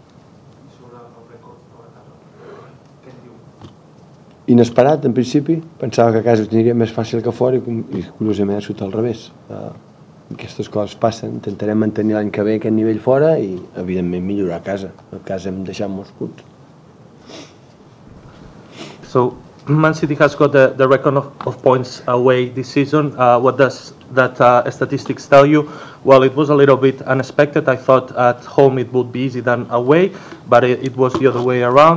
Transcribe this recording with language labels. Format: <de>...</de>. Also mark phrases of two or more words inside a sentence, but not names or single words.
<ca>Inesperat, en principi, pensava que a casa ho tindria més fàcil que fora i curiosament ha sigut al revés. Aquestes coses passen, intentarem mantenir l'any que ve aquest nivell fora i evidentment millorar a casa. A casa hem deixat molts punts.</ca> <en>So Man City has got the record of points away this season. What does that statistics tell you? Well, it was a little bit unexpected. I thought at home it would be easier than away, but it was the other way around.</en>